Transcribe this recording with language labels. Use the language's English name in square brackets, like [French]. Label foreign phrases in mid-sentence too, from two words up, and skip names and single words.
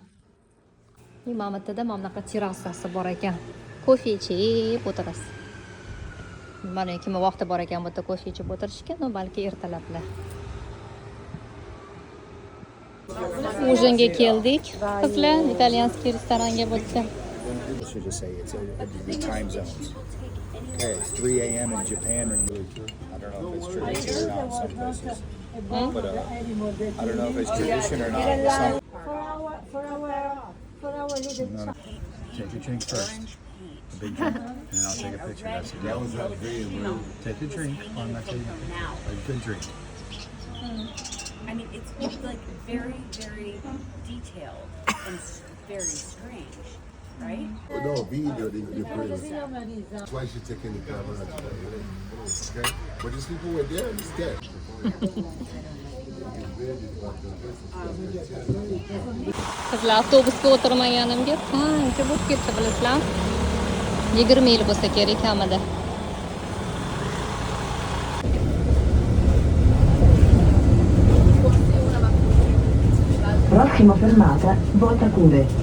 [Uzbek] Mana bittada mana bunaqa terrasasi bor ekan. Kofe ichib o'tirasiz. Mana kimga vaqti bor ekan bu yerda kofe ichib o'tirishga, no balki ertalablar. Ужинga keldik. Qizlar, italyanskiy restoranga bo'lsa. [English] I should just say it's the time zones. Okay, it's 3 a.m. in Japan, and I don't know if it's tradition or not in some places. But I don't know if it's tradition or not. For our little No. Take your drink first. A big drink, and then I'll take a picture. That's the deal. Take a drink on that table. A good drink. I mean, it's like very, very detailed and very strange, right? No, video they bring. That's why she taking the camera. Okay? But these people were there instead. [Uzbek] Qizlar avtobusga o'tirmaganimga qancha bo'lib ketdi bilasizlar? 20 yil bo'lsa kerak kamida. [Italian] Prossima fermata, Voltacure.